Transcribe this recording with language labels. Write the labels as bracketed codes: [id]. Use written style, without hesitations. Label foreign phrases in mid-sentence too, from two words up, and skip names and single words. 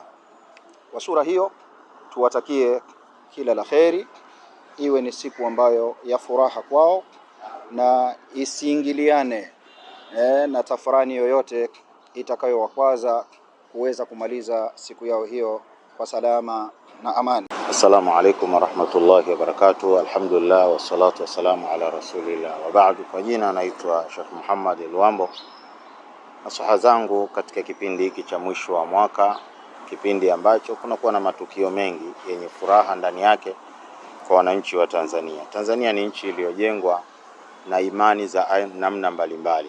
[sw] Kwa sura hiyo tuwatakie kila la kheri, iwe ni siku ambayo ya furaha kwao na isiingiliane na tafrani yoyote itakayowakwaza kuweza kumaliza siku yao hiyo kwa salama na amani. [ar] السلام عليكم ورحمة الله وبركاته. الحمد لله والصلاة والسلام على رسول الله وبعد. [sw] Kwa jina naitwa Sheikh Muhammad Luambo. Nasuha zangu katika kipindi hiki cha mwisho wa mwaka, kipindi ambacho kunakuwa na matukio mengi yenye furaha ndani yake kwa wananchi wa Tanzania. Tanzania ni nchi iliyojengwa na imani za namna mbalimbali.